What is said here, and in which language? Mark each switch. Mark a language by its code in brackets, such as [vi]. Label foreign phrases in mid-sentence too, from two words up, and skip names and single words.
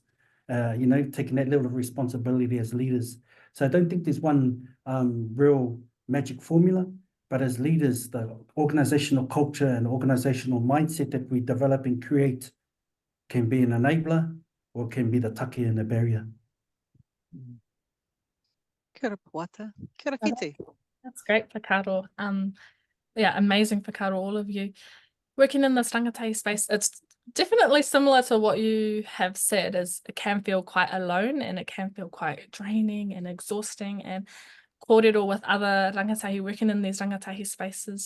[en] Taking that level of responsibility as leaders. So I don't think there's one real magic formula, but as leaders, the organizational culture and organizational mindset that we develop and create can be an enabler or can be the take and the barrier. [mi] Kia ora Poata. Kia ora kite. [en] That's great, whakaaro. Yeah, amazing whakaaro, all of you. Working in this rangatei space, it's Definitely similar to what you have said, is it can feel quite alone and it can feel quite draining and exhausting, and kōrero with other rangatahi working in these rangatahi spaces.